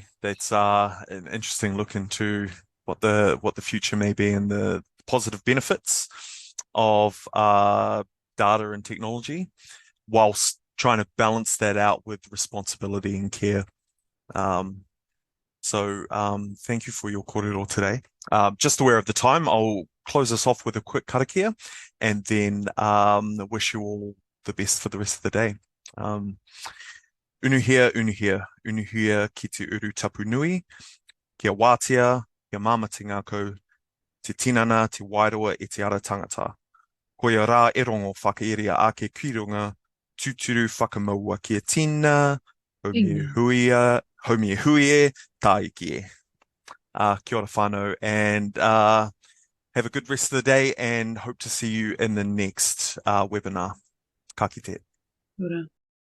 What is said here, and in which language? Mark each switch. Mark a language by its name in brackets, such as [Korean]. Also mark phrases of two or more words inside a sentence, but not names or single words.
[English] That's an interesting look into what the future may be and the positive benefits of data and technology, whilst trying to balance that out with responsibility and care. So thank you for your kōrero today. Just aware of the time, I'll close us off with a quick karakia and then wish you all the best for the rest of the day. [Māori] Unuhia, unuhia, unuhia ki te uru tapu nui, kia wātea, kia māmati ngākou, te tinana, te wairoa e te ara tangata. Ko ia rā e rongo whakairia ake kirunga, tūturu whakamaua kia tina, haumie huie, tāiki e. Kia ora whānau, [English] and have a good rest of the day and hope to see you in the next webinar. [Māori] Ka kite. Ora.